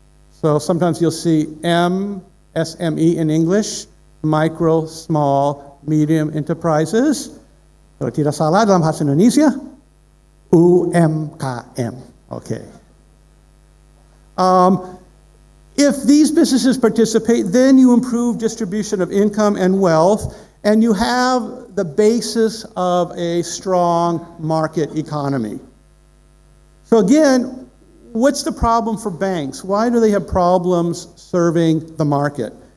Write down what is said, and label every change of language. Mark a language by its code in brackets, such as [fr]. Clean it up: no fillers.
[en] So sometimes you'll see MSME in English, micro, small, medium enterprises. [id] Kalau tidak salah dalam bahasa Indonesia, UMKM, okay. [en] If these businesses participate, then you improve distribution of income and wealth, and you have the basis of a strong market economy. So again, what's the problem for banks? Why do they have problems serving the market?